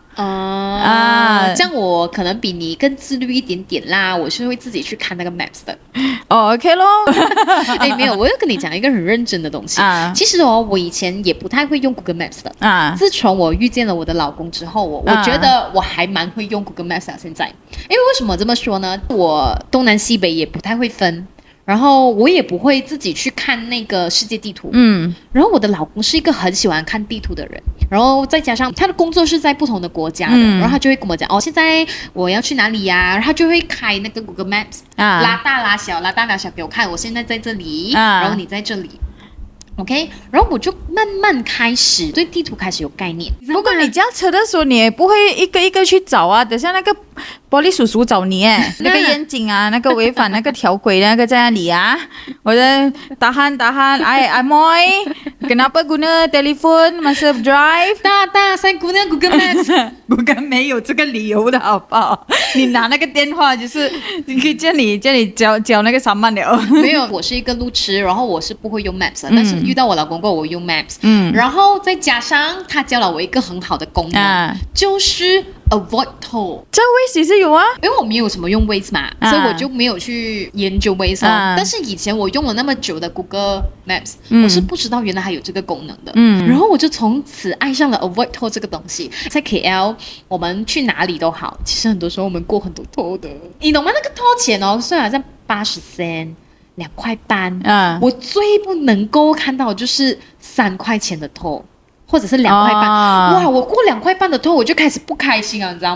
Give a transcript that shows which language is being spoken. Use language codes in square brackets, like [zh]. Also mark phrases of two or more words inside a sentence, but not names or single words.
[zh] 這樣我可能比你更自律一點點啦，我是會自己去看那個 maps 的。 OK 咯。沒有，我要跟你講一個很認真的東西。其實我以前也不太會用 Google Maps 的。自從我遇見了我的老公之後，我覺得我還蠻會用 Google Maps 的現在。因為為什麼這麼說呢？我東南西北也不太會分。然後我也不會自己去看那個世界地圖，然後我的老公是一個很喜歡看地圖的人，然後再加上他的工作是在不同的國家的，然後他就會跟我講，現在我要去哪裡呀？然後他就會開那個 Google Maps，拉大拉小給我看，我現在在這裡，然後你在這裡。OK，然後我就慢慢開始對地圖開始有概念。不過你駕車的時候，你也不會一個一個去找啊，等下那個玻璃叔叔找你那個眼睛啊，那個違反那個條規那個在那裡啊，我在 tahan，Amoy [ms] kenapa guna telefon masa drive？ [zh] 大， [ms] saya guna Google Maps。 [zh] Google 沒有這個理由的好不好？你拿那個電話就是你可以叫你交那個3萬了。沒有，我是一個路痴，然後我是不會用 Maps 的，但是遇到我老公過後我用 Maps，然後再加上他教了我一個很好的功能，就是 [en] avoid toll。 [zh] 這 Waze 是有啊，因為我沒有什麼用 Waze 嘛，所以我就沒有去研究 Waze。但是以前我用了那麼久的 Google Maps，我是不知道原來還有這個功能的。然後我就從此愛上了 [en] avoid toll [zh] 這個東西。在 KL，我們去哪裡都好，其實很多時候我們過很多 toll 的，你懂嗎？那個 toll 錢雖然好像80 cent。2塊半，我最不能夠看到就是3塊錢的toll，或者是2塊半。哇，我過2塊半的toll，我就開始不開心了，你知道嗎？